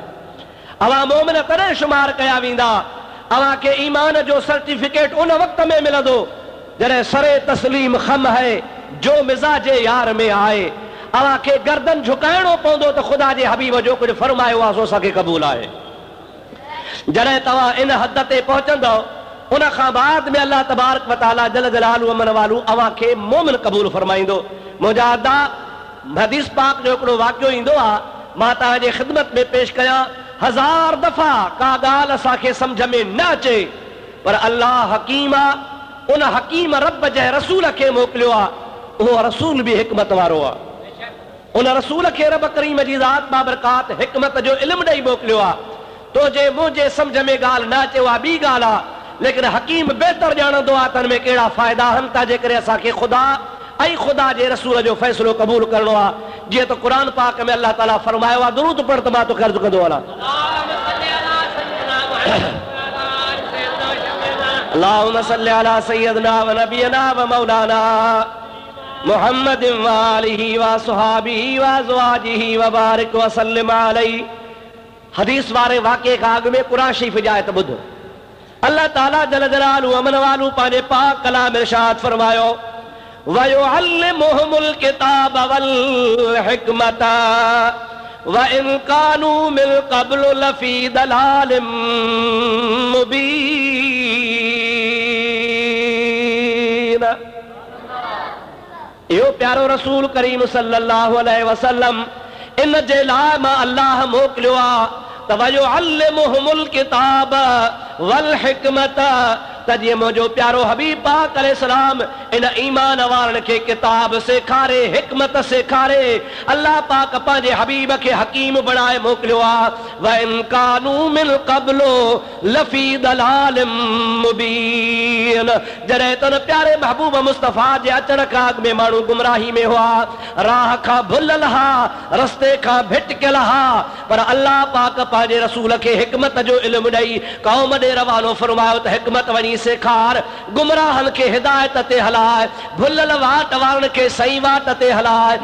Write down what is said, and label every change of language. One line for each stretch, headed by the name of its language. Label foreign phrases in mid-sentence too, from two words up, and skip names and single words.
Sindhi: अवां मोमिन तॾहिं शुमार कया वेंदा, अवां खे ईमान जो सर्टिफिकेट उन वक़्त में मिलंदो जॾहिं
Urdu: سرِ تسلیم خم ہے جو مزاجِ یار میں آئے.
Sindhi: अवां खे गर्दन झुकाइणो पवंदो त ख़ुदा जे हबीब जो कुझु फरमायो आहे सो असांखे क़बूल आहे। जॾहिं तव्हां इन हद ते पहुचंदव, उन खां बाद में अल्लाह तबारक व तआला जल जलालू अमन वालू अवां खे मोमिन क़बूल फरमाईंदो। मुंहिंजा अदा हदीस पाक जो हिकिड़ो वाक़ियो ईंदो आहे, मां तव्हांजे ख़िदमत में पेश कयां। 1000 दफ़ा का ॻाल्हि असांखे सम्झ में न अचे, पर अल्लाह हकीम आहे। उन हकीम रब जंहिं रसूल खे मोकिलियो आहे, उहो रसूल बि हिकमत वारो आहे। उन रसूल खे रब करीम जी ज़ात बाबरकात हिकमत जो इल्मु ॾेई मोकिलियो आहे। तुंहिंजे मुंहिंजे सम्झ में ॻाल्हि न अचे उहा ॿी ॻाल्हि आहे, लेकिन हकीम बहितर ॼाणंदो आहे त हिन में कहिड़ा फ़ाइदा आहिनि था, जेकॾहिं असांखे ख़ुदा ऐं ख़ुदा जे रसूल जो फ़ैसिलो क़बूल करणो आहे। जीअं त क़ुर पाक में अल्लाह ताला फरमायो आहे, दुरूद पढ़ त मां तोखे अर्ज़ु कंदो वञा।
Arabic: اللهم صل على سيدنا ونبينا ومولانا محمد وآله وأصحابه وأزواجه وبارك وسلم عليه.
Sindhi: हदीस वारे वाक़े खां अॻु में क़ुर शरीफ़ जी आयत ॿुध। अल्लाह ताला जल जलालू अमन वालू पंहिंजे पाक कलाम इरशाद फरमायो,
Arabic: ويعلمهم الكتاب والحكمة وإن كانوا من قبل لفي ضلال مبين.
Sindhi: इहो प्यारो रसूल करीम
Arabic: صلى الله عليه وسلم
Sindhi: इन जे लाइ मां अल्लाह मोकिलियो आहे त
Arabic: ويعلمهم الكتاب والحكمة,
Sindhi: त जीअं मुंहिंजो प्यारो हबीब पाक अलैहिस्सलाम इन ईमान वारनि खे किताब सेखारे, हिकमत सेखारे। अल्लाह पाक पंहिंजे हबीब खे हकीम बणाए मोकिलियो आहे।
Arabic: وإن كانوا من قبل لفي ضلال مبين.
Sindhi: जॾहिं त प्यारे महबूब मुस्तफ़ा जे अचण खां अॻु में माण्हू गुमराही में हुआ, राह खां भुलियल हा, रस्ते खां भिटकियल हा, पर अल्लाह पाक पंहिंजे रसूल खे हिकमत जो इल्मु ॾेई क़ौम ॾे रवानो फरमायो त हिकमत वञी सेखार, गुमराहनि खे हिदायत ते हलाए, भुलियल वाट वारनि खे सही वाट ते हलाए।